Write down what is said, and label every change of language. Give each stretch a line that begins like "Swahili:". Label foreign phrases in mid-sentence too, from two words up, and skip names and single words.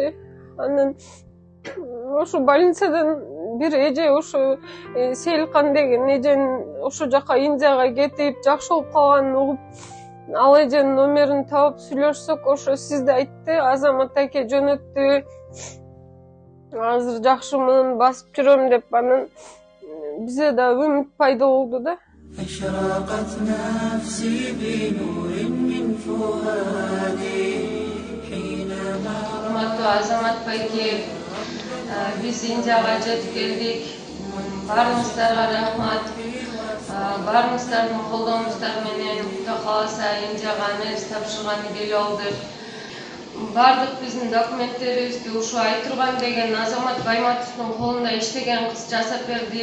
Kyrgyz: Анан ошо больницадан бир эже ошо Сейилкан деген эженин ошо жака Индияга кетип жакшы болуп калганын угуп, ал эженин номерин таап сүйлөшсөк, ошо сизди айтты, Азамат аке жөнөттү. Азыр жакшымын, басып жүрөм деп, анан бизде да үмүт пайда болду да.
Arabic: أشرقت نفسي بنور من فؤادي حينما
Kyrgyz: Азамат байке, биз Индияга жетип келдик. Баарыңыздарга рахмат. Баарыңыздардын колдооңуздар менен Кудай кааласа Индияга анализ тапшырганы келип алды. Бардык биздин документтерибизди ушу Айтурган деген Азамат Байматовдун колунда иштеген кыз жасап берди.